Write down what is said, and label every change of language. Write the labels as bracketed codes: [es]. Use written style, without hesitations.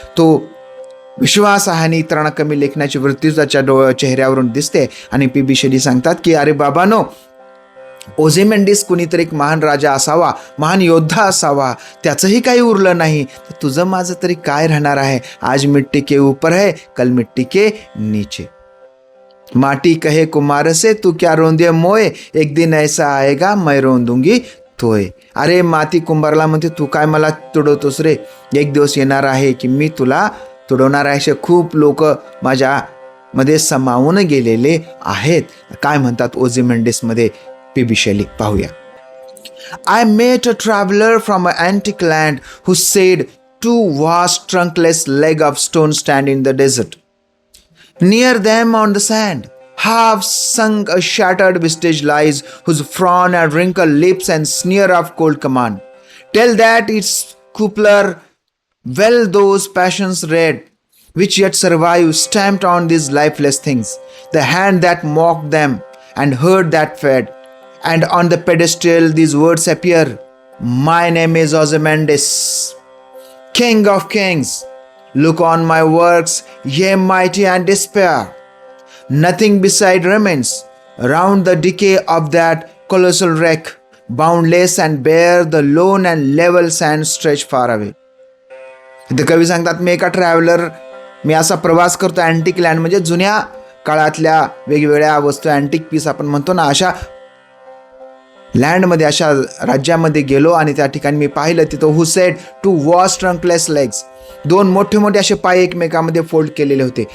[mr] तो विश्वास आहे आणि इतरांना कमी लेखण्याची वृत्ती त्याच्या चेहऱ्यावरून दिसते. आणि पी.बी. शेली सांगतात की अरे बाबानो, ओझिमंडिस कुणीतरी एक महान राजा असावा, महान योद्धा असावा, त्याचंही काही उरलं नाही, तर तुझं माझं तरी काय राहणार आहे. [hi] आज मिट्टी के ऊपर है कल मिट्टी के नीचे. माटी कहे कुमार से तू क्या रोंदे मोय, एक दिन ऐसा आएगा मैं रोंदूंगी तोय. [mr] अरे माती कुंभारला म्हणते, तू काय मला तुडवतोस रे, एक दिवस येणार आहे की मी तुला तुडवणार आहे. असे खूप लोक माझ्या मध्ये समावून गेलेले आहेत. काय म्हणतात ओझिमंडिसमध्ये पी.बी. शेली, पाहूया. [en] I met a traveler from an antique land who said, two vast trunkless legs of stone stand in the desert. Near them on the sand, half sunk a shattered vestige lies, whose frown and wrinkled lips and sneer of cold command tell that its cupola well those passions red, which yet survive stamped on these lifeless things, the hand that mocked them and heard that fed, and on the pedestal these words appear, my name is Ozymandias, King of Kings. Look on my works, ye mighty and despair. Nothing beside remains round the decay of that colossal wreck, boundless and bare the lone and level sands stretch far away. [mr] इथे कवी सांगतात, मी एका traveller, मी असा प्रवास करतो antique land, म्हणजे जुन्या काळातल्या वेगवेगळ्या वस्तू, अँटिक पीस आपण म्हणतो ना, अशा लँडमध्ये, अशा राज्यामध्ये गेलो आणि त्या ठिकाणी मी पाहिलं, तिथं [en] who said two vast trunkless legs, [mr] दोन मोठे मोठे असे पाय एकमेकांमध्ये फोल्ड केलेले होते.